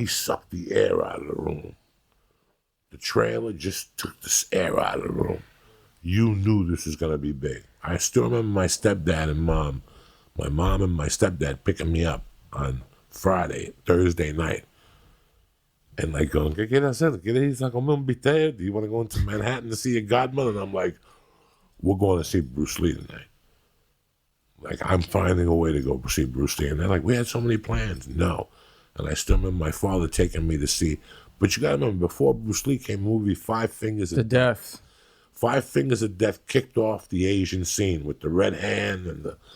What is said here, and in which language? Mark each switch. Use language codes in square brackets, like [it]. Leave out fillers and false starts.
[en] He sucked the air out of the room. The trailer just took the air out of the room. You knew this was going to be big. I still remember my stepdad and mom, my mom and my stepdad picking me up on Thursday night. And like going, [es] ¿qué quieres hacer? ¿Quieres ir a comer un bistec? [en] Do you want to go into Manhattan to see your godmother? And I'm like, we're going to see Bruce Lee tonight. Like, I'm finding a way to go see Bruce Lee. And they're like, we had so many plans. No. And I still remember my father taking me to see. But you got to remember, before Bruce Lee came, movie Five Fingers of Death. 5 Fingers of Death kicked off the Asian scene with the red hand and